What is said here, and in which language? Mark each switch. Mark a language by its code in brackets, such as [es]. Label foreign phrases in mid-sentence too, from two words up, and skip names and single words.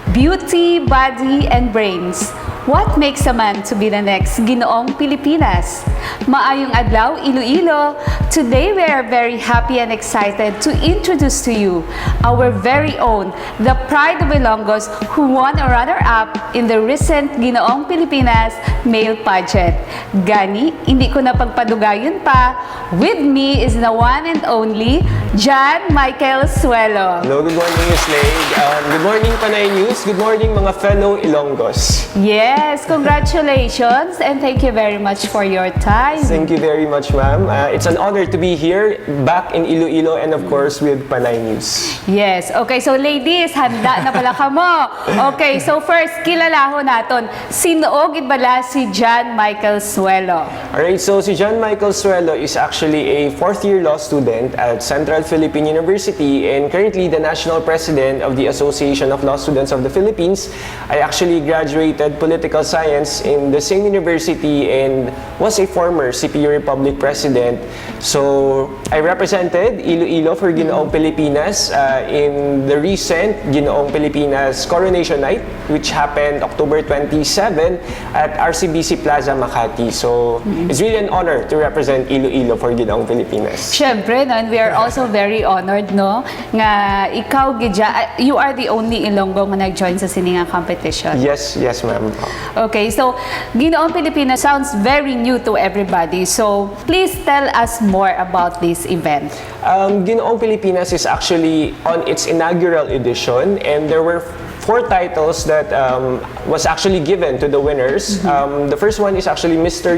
[en] Beauty, body, and brains. What makes a man to be the next Ginoong Pilipinas? [hil] Maayong adlaw, Iloilo. [en] Today we are very happy and excited to introduce to you our very own, the Pride of Ilonggos, who won a runner-up in the recent Ginoong Pilipinas male pageant. [hil] Gani, hindi ko na pagpadugayon pa. [en] With me is the one and only John Michael Suelo. Hello, good morning, Slade. Good morning, Panay News. Good morning, mga fellow Ilonggos. Yes, congratulations and thank you very much for your time. Thank you very much, ma'am. It's an honor to be here, back in Iloilo, and of course with Panay News. Yes, okay, so ladies, [hil] handa na pala ka mo. [en] Okay, so first, [hil] kilalaho naton. Sino bala si John Michael Suelo? [en] Alright, so si John Michael Suelo is actually a fourth-year law student at Central Philippine University and currently the National President of the Association of Law Students of the Philippines. I actually graduated Political Science in the same university and was a former CPU Republic President. So, I represented Iloilo for Ginoong Pilipinas in the recent Ginoong Pilipinas Coronation Night, which happened October 27 at RCBC Plaza Makati. So, it's really an honor to represent Iloilo for Ginoong Pilipinas. [hil] Siyempre, no, [en] and we are also very honored, [hil] no, nga ikaw, Gidja, [en] you are the only Ilonggo [hil] nga nag-join sa siningang [en] competition. Yes, ma'am. Okay, so Ginoong Pilipinas sounds very new to everybody. So, please tell us more about this event. Ginoong Pilipinas is actually on its inaugural edition and there were 4 titles that was actually given to the winners. The first one is actually Mr.